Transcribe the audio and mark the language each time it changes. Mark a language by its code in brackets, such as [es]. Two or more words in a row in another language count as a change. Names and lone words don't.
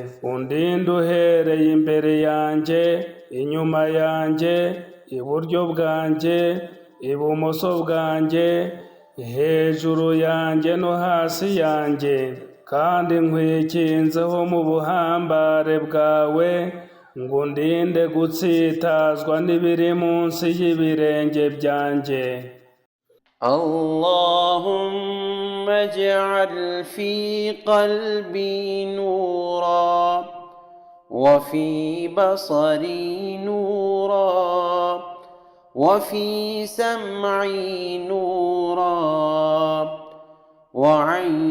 [rw] Undinde uhereye imbere yanjye, inyuma yanjye, iburyo bwanjye, ibumoso bwanjye, hejuru yanjye no hasi yanjye, kandi nkwikinzeho mu buhambare bwawe, ngo undinde gutsitazwa n'ibiri munsi y'ibirenge byanjye. [ar] اللهم اجعل في قلبي نورا وفي بصري نورا وفي سمعي نورا وعن